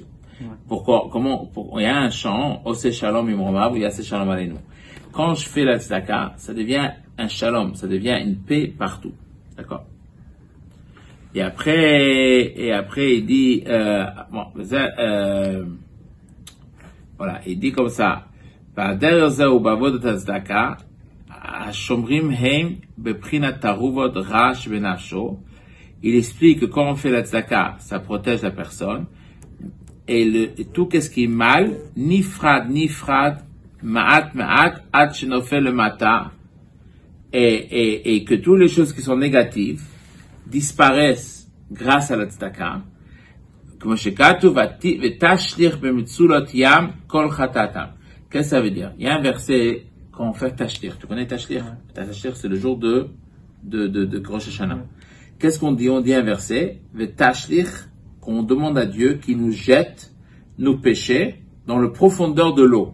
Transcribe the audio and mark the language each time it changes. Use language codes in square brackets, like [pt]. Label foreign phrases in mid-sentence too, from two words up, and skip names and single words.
[fr] Pourquoi? Il y a un chant, [he] עושה שלום במרומיו, הוא יעשה שלום עלינו. [fr] Quand je fais la tzedaka, ça devient un shalom, ça devient une paix partout. D'accord. Et après, il dit, voilà, il dit comme ça. [he] והדרך זהו בעבודת הצדקה, השומרים הם בבחינת תערובות רעש בנפשו. [fr] Il explique que quand on fait la tzedaka, ça protège la personne. Et tout qu'est-ce qui est mal, [he] נפרד, מעט, עד שנופל למטה, [fr] et que toutes les choses qui sont négatives disparaissent grâce à la tzedaka. [he] Comme שכתוב ותשליך במצולות ים כל חטאתם. [fr] Qu'est-ce que ça veut dire? Il y a un verset quand on fait tashlich. Tu connais tashlich? Tashlich, c'est le jour de Rosh Hashanah. Qu'est-ce qu'on dit? On dit un verset, v'tashlich, qu'on demande à Dieu qu'il nous jette nos péchés dans le profondeur de l'eau.